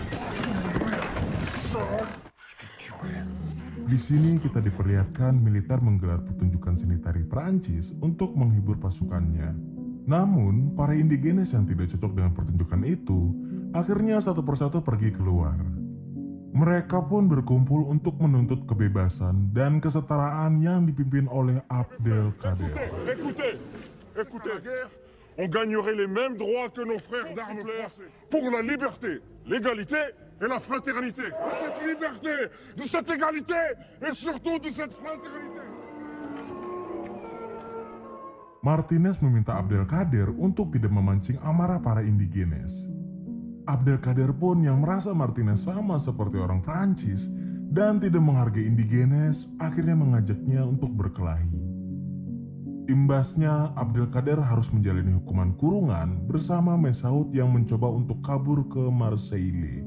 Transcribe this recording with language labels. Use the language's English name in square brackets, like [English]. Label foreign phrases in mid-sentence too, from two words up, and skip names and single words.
[Indonesian] Di sini kita diperlihatkan militer menggelar pertunjukan seni tari Prancis untuk menghibur pasukannya. Namun, para indigenes yang tidak cocok dengan pertunjukan itu, akhirnya satu persatu pergi keluar. Mereka pun berkumpul untuk menuntut kebebasan dan kesetaraan yang dipimpin oleh Abdelkader. [French] Écoutez, on gagnerait les mêmes droits que nos frères d'armes blanches pour la liberté, l'égalité et la fraternité. De cette liberté, de cette égalité et surtout de cette fraternité. [Indonesian] Martinez meminta Abdelkader untuk tidak memancing amarah para indigenes. Abdelkader pun yang merasa Martinez sama seperti orang Prancis dan tidak menghargai indigenes, akhirnya mengajaknya untuk berkelahi. Imbasnya, Abdelkader harus menjalani hukuman kurungan bersama Mesaut yang mencoba untuk kabur ke Marseille.